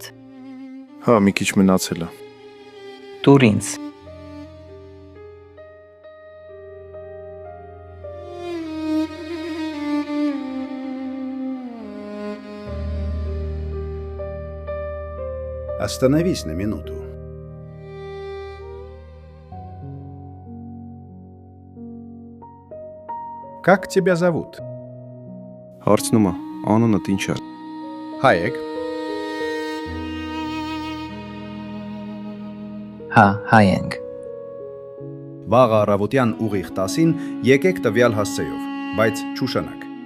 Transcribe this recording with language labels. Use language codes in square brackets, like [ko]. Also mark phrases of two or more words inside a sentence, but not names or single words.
[hy] Հա, մի քիչ մնացել է։ Տուր ինձ։ [ru] Остановись на минуту. Как тебя зовут? [hy] Հարցնում է, անունդ ինչ է։ Հայեք։ Հա, հայ ենք։ Վաղ առավոտյան ուղիղ 10-ին եկեք տվյալ հասցեով, բայց չուշանաք։